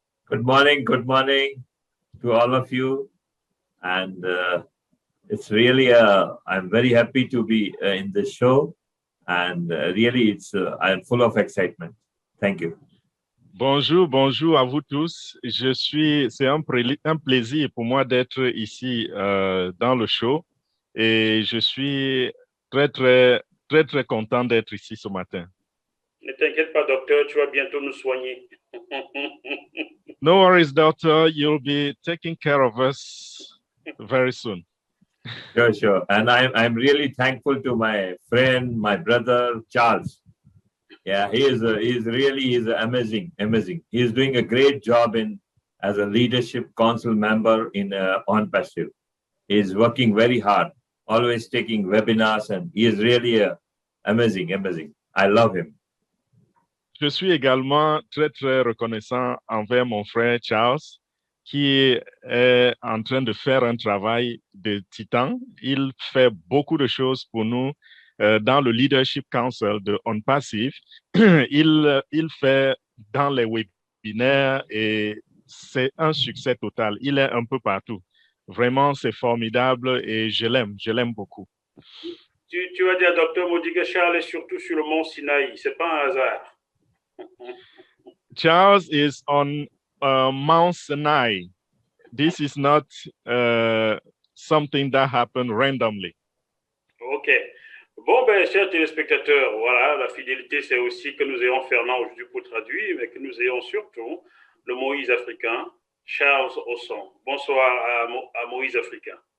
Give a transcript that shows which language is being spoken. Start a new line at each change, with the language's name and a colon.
English: Good morning to all of you. And it's really, I'm very happy to be in this show. And really, I'm full of excitement. Thank you.
French: Bonjour à vous tous. C'est un plaisir pour moi d'être ici dans le show et je suis très content d'être ici ce matin. Ne t'inquiète pas, docteur, tu vas bientôt nous soigner.
English: No worries, doctor. You'll be taking care of us very soon. Sure. And I'm really thankful to my friend, my brother, Charles. Yeah, he's amazing. He's doing a great job as a leadership council member in On Passive. He's working very hard, always taking webinars, and he is really amazing. I love him.
French: Je suis également très reconnaissant envers mon frère Charles, qui est en train de faire un travail de titan. Il fait beaucoup de choses pour nous dans le Leadership Council de On Passive. Il fait dans les webinaires et c'est un succès total. Il est un peu partout. Vraiment, c'est formidable et je l'aime beaucoup. Tu vas dire, docteur Modi, que Charles est surtout sur le mont Sinaï. C'est pas un hasard.
English: Charles is on Mount Sinai. This is not something that happened randomly. OK.
French: Bon, chers téléspectateurs, voilà, la fidélité, c'est aussi que nous ayons Fernand aujourd'hui pour traduire, mais que nous ayons surtout le Moïse africain, Charles Osson. Bonsoir à Moïse africain.